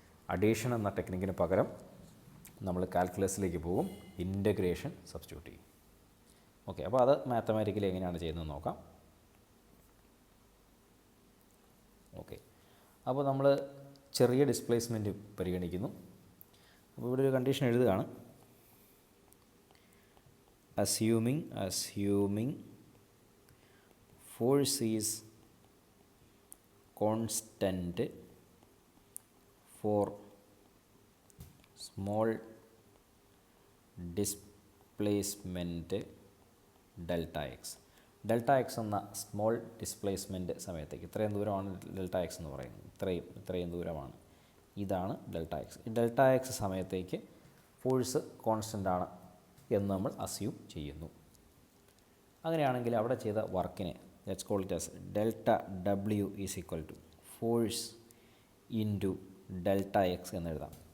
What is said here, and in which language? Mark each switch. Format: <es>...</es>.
<ml>Addition എന്ന ടെക്നിക്കിന് പകരം നമ്മൾ കാൽക്കുലസിലേക്ക് പോകും, ഇൻ്റഗ്രേഷൻ സബ്സ്റ്റിറ്റ്യൂട്ട് ചെയ്യും. അപ്പോൾ അത് മാത്തമാറ്റിക്കലി എങ്ങനെയാണ് ചെയ്യുന്നത് നോക്കാം. അപ്പോൾ നമ്മൾ ചെറിയ ഡിസ്പ്ലേസ്മെൻറ്റ് പരിഗണിക്കുന്നു. അപ്പോൾ ഇവിടെ ഒരു കണ്ടീഷൻ എഴുതുകയാണ്.</ml> <en>assuming force is constant for small displacement delta x.</en> <ml>Delta X എന്ന സ്മോൾ ഡിസ്പ്ലേസ്മെൻറ്റ് സമയത്തേക്ക് ഇത്രയും ദൂരമാണ് ഡെൽറ്റ എക്സ് എന്ന് പറയുന്നത്. ഇത്രയും ദൂരമാണ്. ഇതാണ് ഡെൽറ്റ എക്സ്. ഈ ഡെൽറ്റ എക്സ് സമയത്തേക്ക് ഫോഴ്സ് കോൺസ്റ്റൻ്റ് ആണ് എന്ന് നമ്മൾ അസ്യൂം ചെയ്യുന്നു. അങ്ങനെയാണെങ്കിൽ അവിടെ ചെയ്ത വർക്കിനെ</ml> <en>let's call it as delta W is equal to force into delta X</en> <ml>എന്ന് എഴുതാം.</ml>